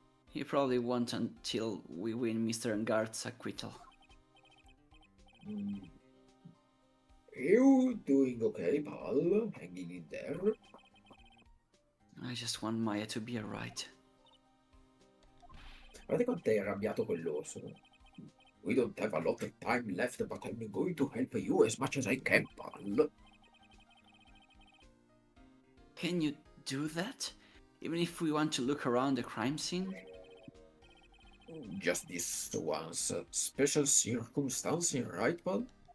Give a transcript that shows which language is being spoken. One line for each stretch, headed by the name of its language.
English: He probably won't until we win Mr. Engard's acquittal. You doing okay, pal? Hanging in there? I just want Maya to be alright.
Italian: Guarda quanto è arrabbiato quell'orso.
English: We don't have a lot of time left, but I'm going to help you as much as I can, pal. Can you do that? Even if we want to look around the crime scene? Just this once special circumstance, right, pal?